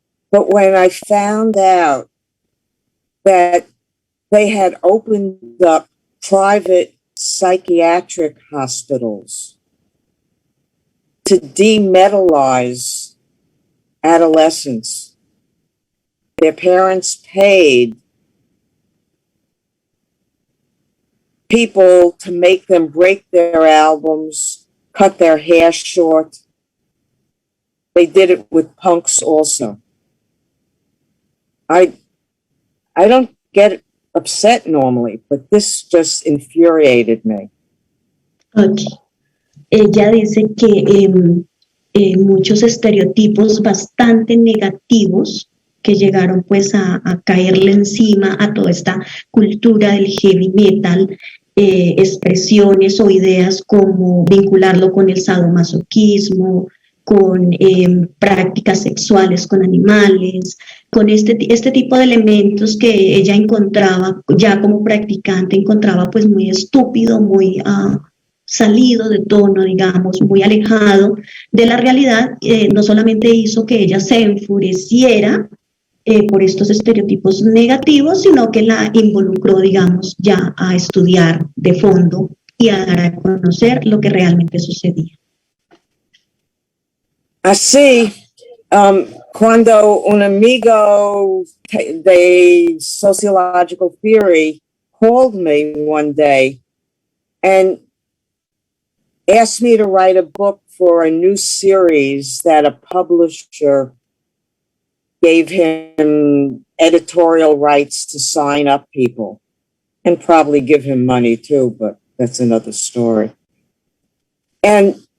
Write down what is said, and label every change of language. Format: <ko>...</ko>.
<en>But when I found out that they had opened up private psychiatric hospitals to demetalize adolescents, their parents paid people to make them break their albums, cut their hair short. They did it with punks also. I don't get upset normally, but this just infuriated me. Okay.</en> <es>Ella dice que muchos estereotipos bastante negativos que llegaron pues a caerle encima a toda esta cultura del heavy metal, expresiones o ideas como vincularlo con el sadomasoquismo, con prácticas sexuales con animales, con este tipo de elementos que ella encontraba ya como practicante, encontraba pues muy estúpido, muy salido de tono, digamos, muy alejado de la realidad. No solamente hizo que ella se enfureciera por estos estereotipos negativos, sino que la involucró, digamos, ya a estudiar de fondo y a dar a conocer lo que realmente sucedía. Así, cuando un amigo de</es> <en>sociological theory called me one day and asked me to write a book for a new series that a publisher gave him editorial rights to sign up people and probably give him money too, but that's another story. And</en>